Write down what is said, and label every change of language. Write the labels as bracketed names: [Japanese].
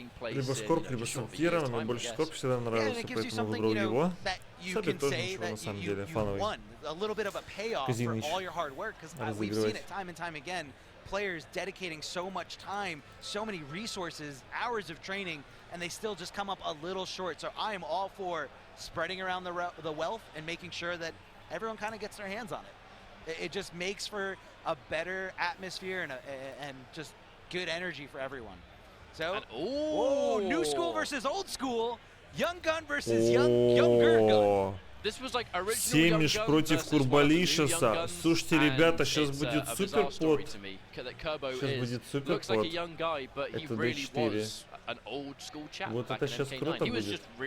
[Russian] Либо Скорп, либо Санфира, но больше Скорп всегда нравился, поэтому выбрал его. Саби тоже ничего на самом деле, фановый. Казинич. Разыгрывать. [English] Players dedicating so much time, so many resources, hours of training, and they still just come up a little short. So I am all for spreading around the wealth and making sure that everyone kind of gets their hands on it. It just makes for a better atmosphere and just good energy for everyone. So, new school versus old school, young gun versus young gun. [Russian] Семиш против Курбалишеса. Слушайте, ребята, сейчас будет суперпот. Сейчас будет суперпот. Это D4. Вот это сейчас круто будет.